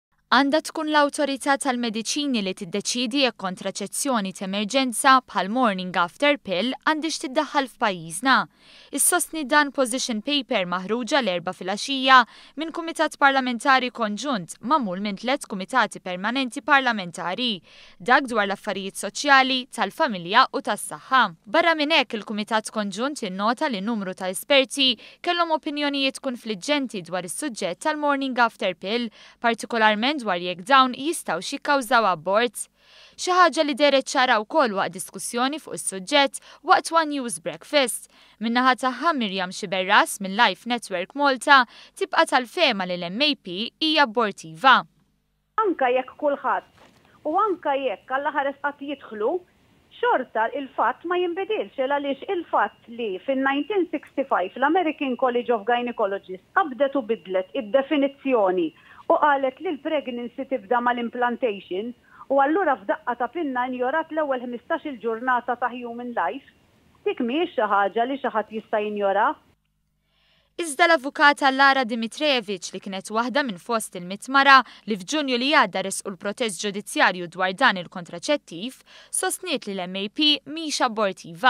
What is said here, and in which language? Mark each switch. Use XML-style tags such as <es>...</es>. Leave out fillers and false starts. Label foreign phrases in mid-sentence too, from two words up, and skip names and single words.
<mt>Għandha tkun l-awtorità tal-mediċini li tiddeċiedi jekk kontraċezzjoni t'emerġenza bħal</mt> <en>morning after pill</en> <mt>għandix tiddaħħal f'pajjiżna. Issostni dan</mt> <en>position paper</en> <mt>maħruġa l-4 filgħaxija minn Kumitat Parlamentari Konġunt magħmul minn 3 kumitati permanenti parlamentari, dak dwar l-affarijiet soċjali, tal-familja u tas-saħħa. Barra minn hekk il-Kumitat Konġunt innota li numru ta' esperti kellhom opinjonijiet konfliġġenti dwar is-suġġett tal-</mt> <en>morning after pill,</en> <mt>partikolarment dwar jekk dawn jistgħu jikkawżaw abort. Xi ħaġa li deret ċara wkoll waqt diskussjoni fuq is-suġġett waqt One News Breakfast. Min-naħa tagħha Mirjam Xiberras minn Life Network Malta tibqa' tal-fehma li l-MAP hija abortiva. Anka jekk kulħadd u anka jekk għall-aħħar qatt jidħlu, xorta il-fatt ma jinbidilx għaliex il-fatt li fin-1965 l-American College of Gynecologists qabdet u bidlet id-definizzjoni u qalet li l-pregnancy tibda mal-implantation u allura f'daqqa ta' pinna injorat l-ewwel 15-il ġurnata ta'</mt> <en>human life,</en> <mt>dik mhijiex xi ħaġa li xi ħadd jista' jinjora. Iżda l-avukata Lara Dimitrijevic li kienet waħda minn fost il-mitmara li f'Ġunju li għadda resqu l-protest ġudizzjarju dwar dan il-kontraċettiv, sostniet li l-MAP mhix abortiva.</mt>